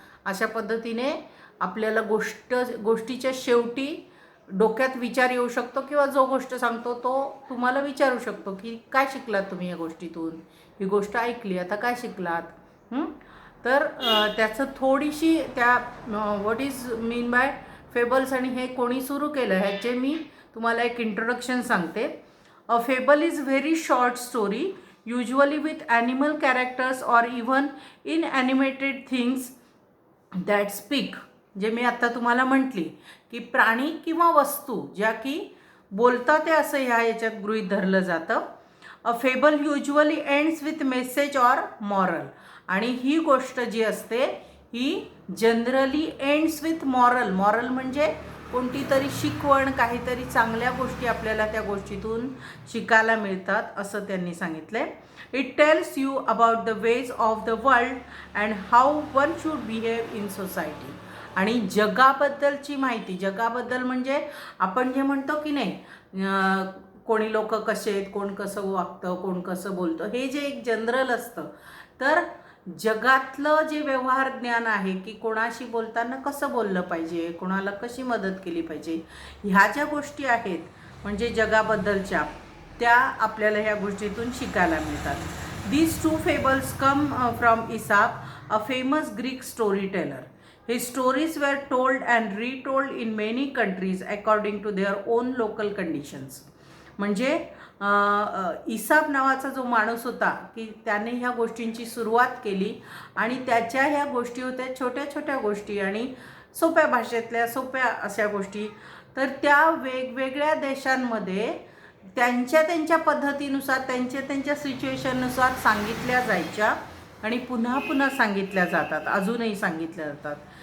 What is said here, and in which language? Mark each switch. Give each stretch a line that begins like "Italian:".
Marathi: अशा पद्धतीने आपल्याला गोष्टीच्या शेवटी डोक्यात विचार येऊ शकतो, किंवा जो गोष्ट सांगतो तो तुम्हाला विचारू शकतो की काय शिकलात तुम्ही या गोष्टीतून. ही गोष्ट ऐकली, आता काय शिकलात. तर त्याचं थोडीशी त्या
English: what is mean by fables
Marathi: आणि हे कोणी सुरू केलं ह्याचे मी तुम्हाला एक इंट्रोडक्शन सांगते.
English: A fable is very short story, usually with animal characters or even inanimated things that speak.
Marathi: जे मी आता तुम्हाला म्हटली की प्राणी किंवा वस्तू ज्या की बोलतात ते असं ह्या याच्यात गृहीत धरलं जातं.
English: A fable usually ends with message or moral.
Marathi: आणि ही गोष्ट जी असते ही generally
English: Ends with moral.
Marathi: Moral म्हणजे कोणती तरी शिकवण, काहीतरी चांगल्या गोष्टी आपल्याला त्या गोष्टीतून शिकायला मिळतात असं त्यांनी सांगितलं.
English: It tells you about the ways of the world and how one should behave in society.
Marathi: आणि जगाबद्दलची माहिती. जगाबद्दल म्हणजे आपण जे म्हणतो की नाही, कोणी लोक कसे आहेत, कोण कसं वागतं, कोण कसं बोलतं, हे जे एक जनरल असतं. तर जगातलं जे व्यवहार ज्ञान आहे की कोणाशी बोलताना कसं बोललं पाहिजे, कोणाला कशी मदत केली पाहिजे, ह्या ज्या गोष्टी आहेत म्हणजे जगाबद्दलच्या, त्या आपल्याला ह्या गोष्टीतून शिकायला मिळतात.
English: These two fables come from Aesop, a famous Greek story teller. His stories were told and retold in many countries according to their own local conditions.
Marathi: म्हणजे इसाप नावाचा जो माणूस होता की त्याने ह्या गोष्टींची सुरुवात केली, आणि त्याच्या ह्या गोष्टी होत्या छोट्या छोट्या गोष्टी आणि सोप्या भाषेतल्या सोप्या अशा गोष्टी. तर त्या वेगवेगळ्या देशांमध्ये त्यांच्या त्यांच्या पद्धतीनुसार, त्यांच्या सिच्युएशननुसार सांगितल्या जायच्या आणि पुन्हा पुन्हा सांगितल्या जातात, अजूनही सांगितल्या जातात.